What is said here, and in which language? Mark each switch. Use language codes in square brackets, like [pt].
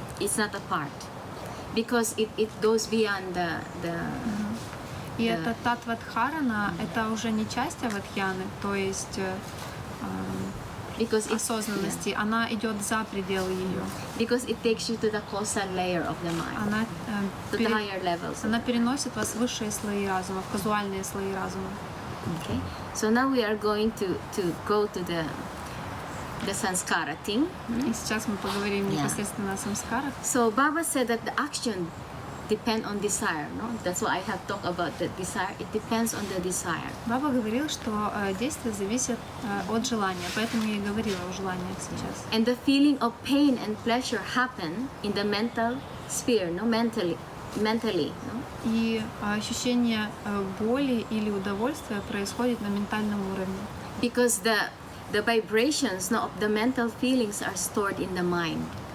[en] It's not a part, because it goes beyond the [ru] И это татвадхарана, это уже не часть авадхьяны, то есть [en] because [ru] осознанности, она идет за пределы ее. [en] Because it takes you to the causal layer of the mind, [ru] Она, [en] to the higher levels. [ru] она переносит вас в высшие слои разума, в казуальные слои разума. [en] Okay, so now we are going to go to the samskara thing. [ru] И сейчас мы поговорим непосредственно о самскарах. [en] So Baba said that the action depend on desire, no? That's why I have talked about the desire. It depends on the desire. [ru] Баба говорил, что действие зависит от желания, поэтому я и говорила о желаниях сейчас. [en] And the feeling of pain and pleasure happen in the mental sphere, no? Mentally, no? [ru] И ощущение боли или удовольствия происходит на ментальном уровне. [en] Because the vibrations, no, of the mental feelings are stored in the mind.